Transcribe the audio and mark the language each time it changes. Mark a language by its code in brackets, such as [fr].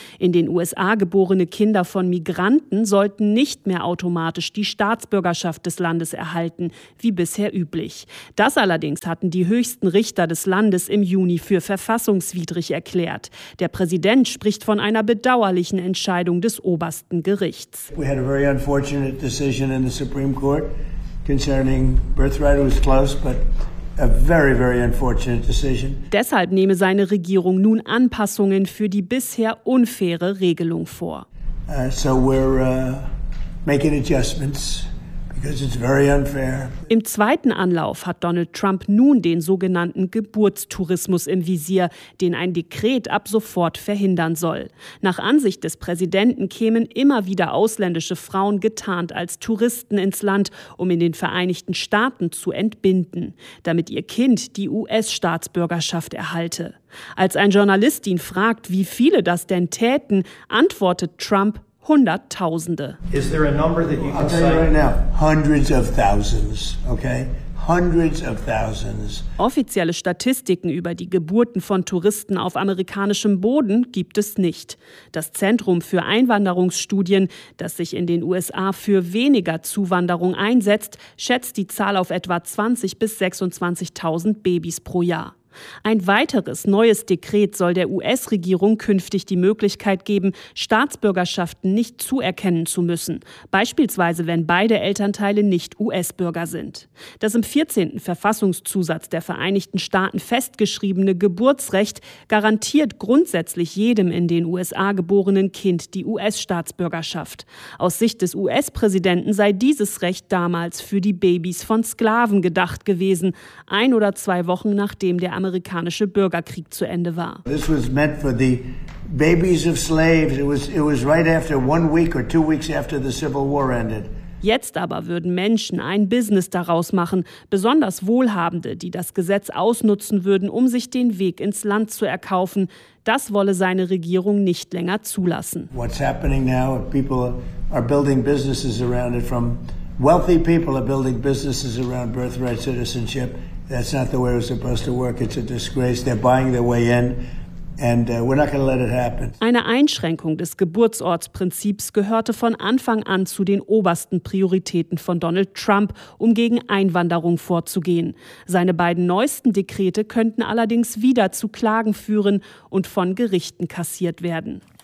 [de] In den USA geborene Kinder von Migranten sollten nicht mehr automatisch die Staatsbürgerschaft des Landes erhalten, wie bisher üblich. Das allerdings hatten die höchsten Richter des Landes im Juni für verfassungswidrig erklärt. Der Präsident spricht von einer bedauerlichen Entscheidung des obersten Gerichts. [en] We had a very unfortunate decision in the Supreme Court. Concerning birthright, it was close, but a very, very unfortunate decision. [de] Deshalb nehme seine Regierung nun Anpassungen für die bisher unfaire Regelung vor. [en] So we're making adjustments. Because it's very unfair. [de] Im zweiten Anlauf hat Donald Trump nun den sogenannten Geburtstourismus im Visier, den ein Dekret ab sofort verhindern soll. Nach Ansicht des Präsidenten kämen immer wieder ausländische Frauen getarnt als Touristen ins Land, um in den Vereinigten Staaten zu entbinden, damit ihr Kind die US-Staatsbürgerschaft erhalte. Als ein Journalist ihn fragt, wie viele das denn täten, antwortet Trump: Hunderttausende. [en] Is there a number that you can say? I'll tell you right now, hundreds of thousands, okay? Hundreds of thousands. [de] Offizielle Statistiken über die Geburten von Touristen auf amerikanischem Boden gibt es nicht. Das Zentrum für Einwanderungsstudien, das sich in den USA für weniger Zuwanderung einsetzt, schätzt die Zahl auf etwa 20 bis 26.000 Babys pro Jahr. Ein weiteres neues Dekret soll der US-Regierung künftig die Möglichkeit geben, Staatsbürgerschaften nicht zuerkennen zu müssen, beispielsweise wenn beide Elternteile nicht US-Bürger sind. Das im 14. Verfassungszusatz der Vereinigten Staaten festgeschriebene Geburtsrecht garantiert grundsätzlich jedem in den USA geborenen Kind die US-Staatsbürgerschaft. Aus Sicht des US-Präsidenten sei dieses Recht damals für die Babys von Sklaven gedacht gewesen, ein oder zwei Wochen nachdem der amerikanische Bürgerkrieg zu Ende war. [en] This was meant for the babies of slaves. It was right after 1 week or 2 weeks after the Civil War ended. [de] Jetzt aber würden Menschen ein Business daraus machen, besonders Wohlhabende, die das Gesetz ausnutzen würden, um sich den Weg ins Land zu erkaufen. Das wolle seine Regierung nicht länger zulassen. [en] What's happening now? People are building businesses around it. From wealthy people are building businesses around birthright citizenship. That's not the way it was supposed to work. It's a disgrace. They're buying their way in. And we're not going to let it happen. [de] Eine Einschränkung des Geburtsortsprinzips gehörte von Anfang an zu den obersten Prioritäten von Donald Trump, um gegen Einwanderung vorzugehen. Seine beiden neuesten Dekrete könnten allerdings wieder zu Klagen führen und von Gerichten kassiert werden.